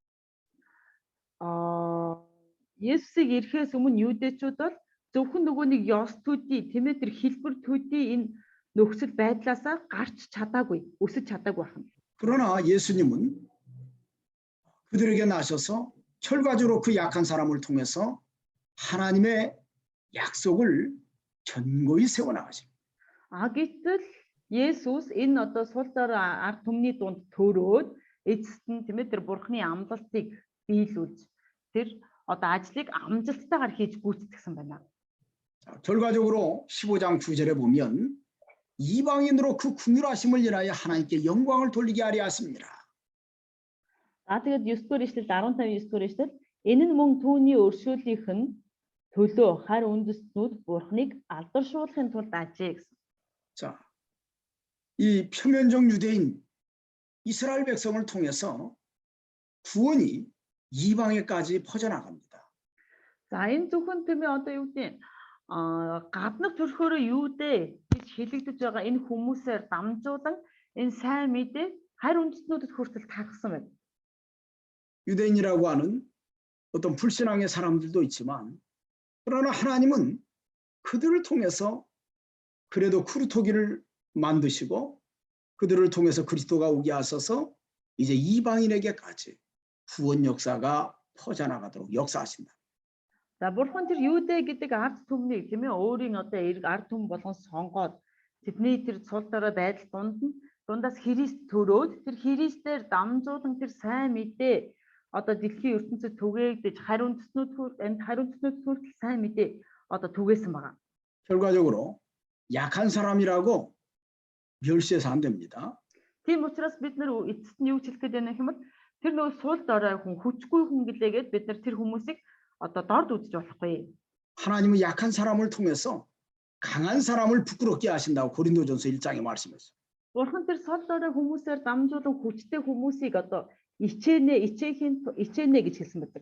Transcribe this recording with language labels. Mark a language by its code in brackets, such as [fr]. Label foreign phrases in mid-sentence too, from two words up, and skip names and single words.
[mn] Есүсийг ирэхээс өмнө юудэчүүд бол зөвхөн нөгөө нэг ёс төдий тийм ээ тэр хэлбэр төдий энэ нөхцөл байдлаасаа гарч чадаагүй, өсөж чадаагүй байна. [ko] 그러나 예수님은 그들에게 나셔서 결과적으로 그 약한 사람을 통해서 하나님의 약속을 견고히 세워나가십니다. [mn] Гэтэл Есүс энэ одоо сул дор ард түмний дунд төрөөд эцэст нь тийм ээ тэр Бурхны амлалтыг биелүүлж тэр одоо ажлыг амжилттайгаар хийж гүйцэтгсэн байна. [ko] 자, 결과적으로 15장 9절에 보면 이방인으로 그 긍휼하심을 인하여 하나님께 영광을 돌리게 하려 하십니다. [mn] Тэгээд 9-р ишлэл 15-9-р ишлэл энэ нь мөн түүний өршөөлийнх нь төлөө харь үндэстнүүд Бурхныг алдаршуулахын тулд ажээ гэсэн. [ko] 자, 이 표면적 유대인 이스라엘 백성을 통해서 구원이 이방에까지 퍼져나갑니다. [mn] За энэ зөвхөн тийм ээ одоо юу гэдэг гаднах төрхөөрөө юу дээ гэж хэлэгдэж байгаа энэ хүмүүсээр дамжуулан энэ сайн мэдээ харь үндэстнүүдэд хүртэл тархсан байна. [ko] 유대인이라고 하는 어떤 불신앙의 사람들도 있지만 그러나 하나님은 그들을 통해서 그래도 크루토기를 만드시고 그들을 통해서 그리스도가 오게 하셔서 이제 이방인에게까지 구원 역사가 퍼져나가도록 역사하신다. [mn] За бурхан тэр юудэ гэдэг ард түмнийг тийм ээ өөрийн одоо эрг ард түмэн болгон сонгоод тэдний тэр цул дорой байдал дундаас Христ төрөөд тэр Христээр дамжуулан тэр сайн мэдээ одоо дэлхийн ертөнцид түгээгдэж хариу үндэстнүүд хүртэл сайн мэдээ одоо түгээсэн байгаа. [ko] 결과적으로 약한 사람이라고 멸시해서 안 됩니다. [mn] Тийм учраас бид нар эцэст нь юу хэлэх гээд байна гэх юм бол тэр нөгөө сул дорой хүн хүчгүй хүн гэлээгээд бид нар тэр хүмүүсийг одоо дорд үзэж болохгүй. [ko] 하나님은 약한 사람을 통해서 강한 사람을 부끄럽게 하신다고 고린도전서 1장에 말씀했어요. [mn] Бурхан тэр сул дорой хүмүүсээр дамжуулан хүчтэй хүмүүсийг одоо ичээнэ гэж хэлсэн байдаг.